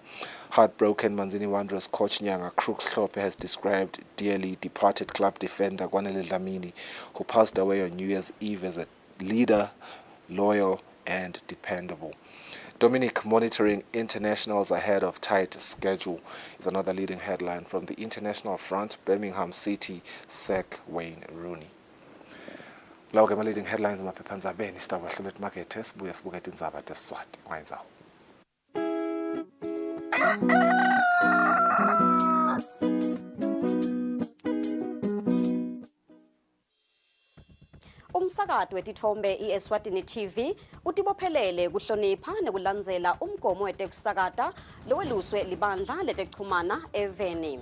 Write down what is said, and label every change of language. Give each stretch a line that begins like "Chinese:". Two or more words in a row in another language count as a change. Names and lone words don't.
English: Heartbroken Manzini Wanderers coach Nyanga Crooks Klope has described dearly departed club defender Gwanele Dlamini, who passed away on New Year's Eve, as a leader, loyal and dependable. Dominic monitoring internationals ahead of tight schedule is another leading headline from the international front. Birmingham City sack Wayne Rooney.
Swati: Lawo ke
English: leading headlines
Swati: emaphephandabeni sitaba hlelo emakethe sibuye sibuke indzaba tesiswati ngayinzawo. Umsakazo wetithombe iEswatini TV utibophelele kuhlonipha nekulandzela umgomo wetekusakata loweluswe libandla letekuchumana eVeni.